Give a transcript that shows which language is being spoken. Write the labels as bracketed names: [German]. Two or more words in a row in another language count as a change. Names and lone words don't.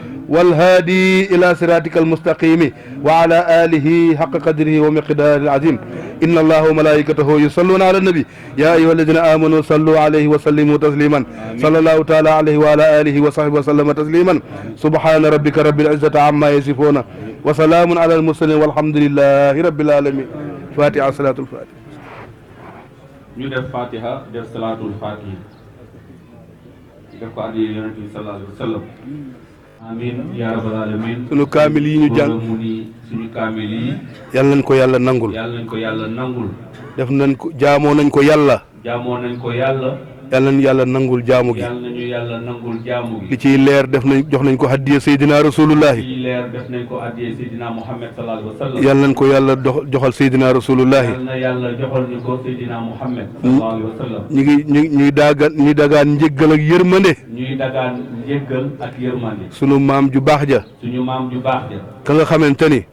[Arabic] والهادي إلى صراطك المستقيم وعلى آله حق قدره ومقداره العظيم إن الله وملائكته يصلون على النبي يا أيها الذين آمنوا صلوا عليه وسلموا تسليما صلى الله تعالى عليه وعلى آله وصحبه وسلم تسليما سبحان ربك رب العزة عما يصفون وسلام على المرسلين والحمد لله رب العالمين فاتحة صلاة الفاتحة [Wolof] ñu def Fatiha def salaatul Fatiha def ko addi yonent bi [Arabic] صلى الله عليه وسلم آمين يا رب العالمين [Wolof] sunu kaamil yi ñu jàng mu ni suñu kaamil yi yal nañ ko yàlla nangul def nañ ko jaamoo nañ ko yàlla yal nañ yàlla nangul jaamu gi li ciy leer def nañ jox nañ ko hadiya Seydina Rasulullahi yal nañ ko yàlla joxal Seydina Rasulullahi ñuy dagaan njëggal ak yërmande sunu maam ju baax ja ka nga xamante ni